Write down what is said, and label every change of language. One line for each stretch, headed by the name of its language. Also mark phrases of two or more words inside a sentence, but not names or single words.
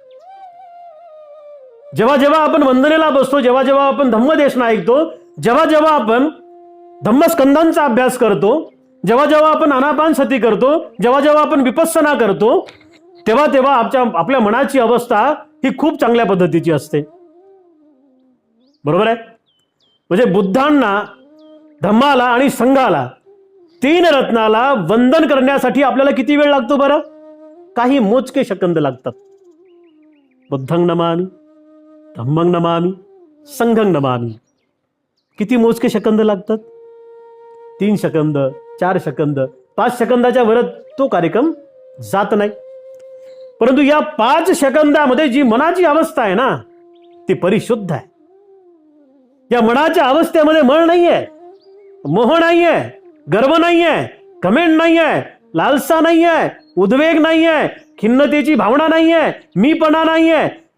Marathi: जेव्हा जेव्हा आपण वंदनेला बसतो, जेव्हा जेव्हा आपण धम्मदेशना ऐकतो, जेव्हा जेव्हा आपण धम्मस्कंदांचा अभ्यास करतो, जेव्हा जेव्हा आपण आनापानसती करतो, जेव्हा जेव्हा आपण विपස්සना करतो, तेव्हा तेव्हा आपल्या मनाची अवस्था ही खूप चांगल्या पद्धतीची असते. बरोबर आहे? म्हणजे बुद्धांना, धम्माला आणि संघाला, 3 रत्नाला वंदन करण्यासाठी आपल्याला किती वेळ लागतो बरं? काही मोजके सेकंद लागतात.
Pali: बुद्धं नमामि, धम्मं नमामि, संघं नमामि.
Marathi: किती मोजके सेकंद लागतात? 3 सेकंद, 4 सेकंद, 5 सेकंदाच्या वर तो कार्यक्रम जात नाही. परंतु या 5 सेकंदामध्ये जी मनाची अवस्था आहे ना ती परिशुद्ध आहे. या मनाच्या अवस्थेमध्ये मळ नाहीये, मोह नाहीये, गर्व नाहीये, कमेंट नाहीये, लालसा नाहीये, उद्वेग नाहीये, खिन्नतेची भावना नाहीये, मीपणा नाहीये.